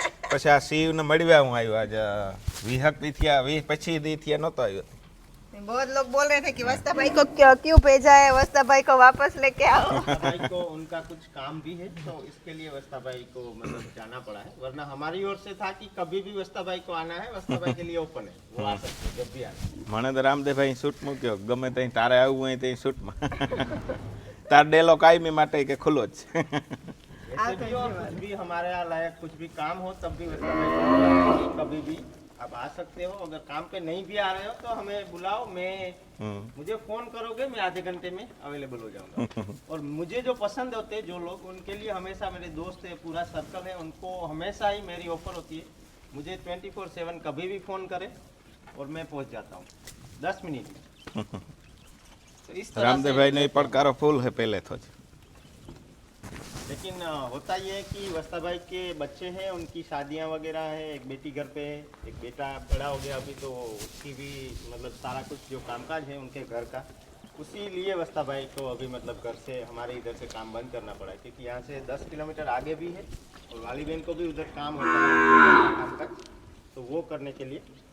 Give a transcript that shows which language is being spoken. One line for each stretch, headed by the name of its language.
Gujarati: પછી આ શિવને મળવા હું આવ્યો આજ 20 દી થયા, 20-25 દી થયા નહોતો આવ્યો।
Hindi: बहुत लोग बोल रहे थे कि वस्ता भाई को क्यों भेजा है, वस्ता भाई को वापस लेके आओ। भाई को उनका कुछ काम भी है, तो इसके लिए वस्ता भाई को मतलब जाना पड़ा है। वरना हमारी ओर से था कि कभी भी वस्ता भाई को आना है, वस्ता भाई के लिए ओपन है, वो आ सकते हैं जब भी आना।
Gujarati: મને તો રામદેવભાઈ શૂટ મૂક્યો, ગમે ત્યાં તારે આવવું હોય ત્યાં શૂટમાં તાર ડેલો કાયમી માટે કે ખુલ્લો જ છે।
Hindi: ऐसे भी और कुछ भी हमारे यहाँ लायक कुछ भी काम हो तब भी वस्ता भाई कभी भी आप आ सकते हो। अगर काम पे नहीं भी आ रहे हो तो हमें बुलाओ, मुझे फोन करोगे, मैं आधे घंटे में अवेलेबल हो जाऊंगा। और मुझे जो पसंद होते हैं जो लोग, उनके लिए हमेशा, मेरे दोस्त है, पूरा सर्कल है, उनको हमेशा ही मेरी ऑफर होती है। मुझे 24/7 कभी भी फोन करे और मैं पहुंच जाता हूँ 10 मिनट में। तो इस तरह
Gujarati: રામદેવભાઈ ને પડકારો ફૂલ
Hindi: है पहले तो। लेकिन होता ये है कि वस्ता भाई के बच्चे हैं, उनकी शादियां वगैरह है, एक बेटी घर पे है, एक बेटा बड़ा हो गया अभी, तो उसकी भी मतलब सारा कुछ जो कामकाज है उनके घर का, उसी लिए वस्ता भाई को अभी मतलब घर से, हमारे इधर से काम बंद करना पड़ा है, क्योंकि यहाँ से 10 किलोमीटर आगे भी है और वाली बहन को भी उधर काम होता है काम तक, तो वो करने के लिए।